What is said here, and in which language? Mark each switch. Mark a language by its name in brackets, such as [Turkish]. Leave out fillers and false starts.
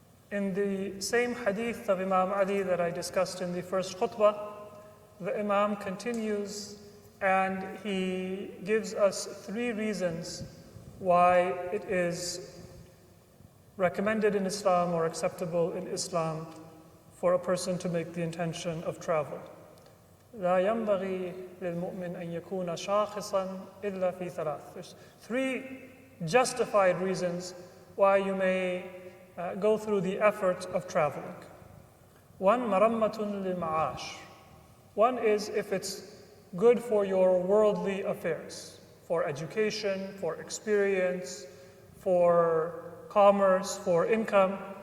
[English] In the same hadith of Imam Ali that I discussed in the first khutbah, the Imam continues and he gives us 3 reasons why it is recommended in Islam or acceptable in Islam for a person to make the intention of travel. [Arabic] لا ينبغي للمؤمن أن يكون شاخصا إلا في 3. [English] There's 3 justified reasons why you may go through the effort of traveling. [Arabic] 1, مرمة للمعاش. [English] 1 is if it's good for your worldly affairs, for education, for experience, for commerce, for income.